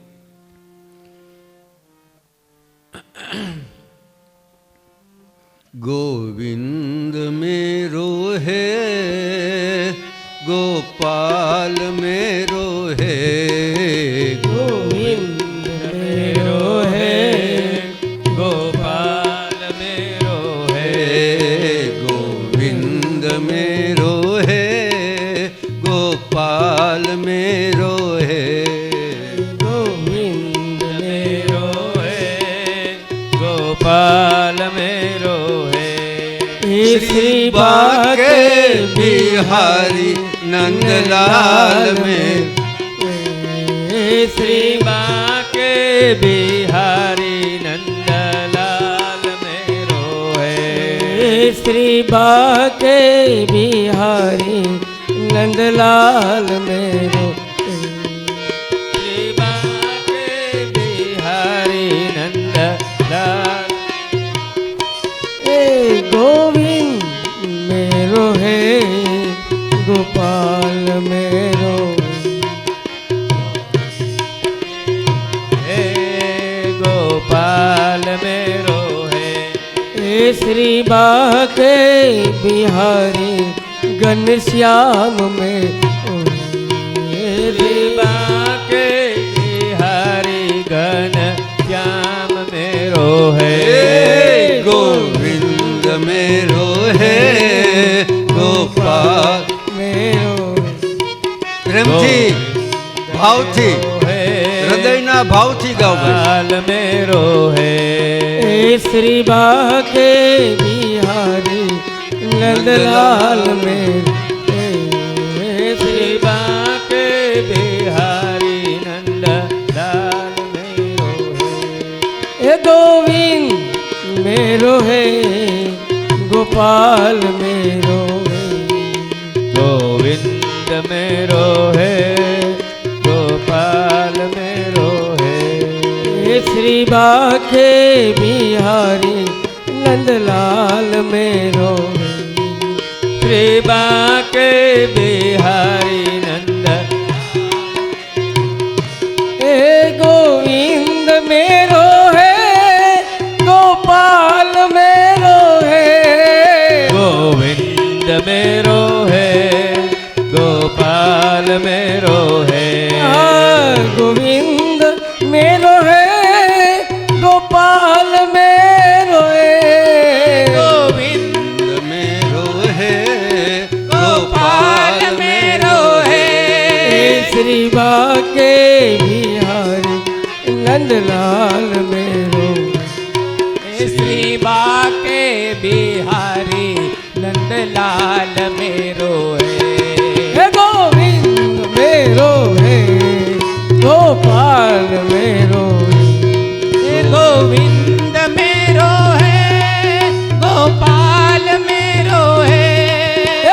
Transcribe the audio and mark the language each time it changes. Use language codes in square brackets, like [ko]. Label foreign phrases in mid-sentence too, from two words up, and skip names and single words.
[hi] गोविंद मेरो है गोपाल मेरो है, गोविंद मेरो है गोपाल मेरो है, गोविंद मेरो है गोपाल गोपाल मेरो है गोविंद मेरो है गोपाल मेरो है श्री बाके बिहारी नंदलाल मेरो श्री बाके बिहारी नंदलाल मेरो है श्री बाके बिहारी नंदलाल मेरो श्री बाके बिहारी नंदलाल गोविंद मेरो है गोपाल मेरो हे गोपाल मेरो है श्री बाके बिहारी घनश्याम में श्री बाके बिहारी घन श्याम मेरो है गोविंद मेरो है गोपाल मेरो [gu] પ્રેમથી ભાવથી હૃદયના ભાવથી ગાઓ ભાઈ [hi] गोपाल मेरो है श्री बाके बिहारी नंदलाल में श्री बाके बिहारी नंदलाल मेरो है गोविंद मेरो है गोपाल मेरो है गोविंद मेरो है गोपाल मेरो है श्री बाके बिहारी नंदलाल मेरो है श्री बाके बिहारी नंद गोविंद मेरो है गोपाल मेरो है गोविंद मेरो है गोपाल मेरो है गोविंद मेरो है गोपाल मेरो है गोविंद मेरो है गोपाल मेरो है श्री बाके बिहारी नंदलाल मेरो श्री बाके बिहारी नंदलाल मेरो है गोविंद मेरो है गोपाल मेरो गोविंद मेरो है गोपाल मेरो है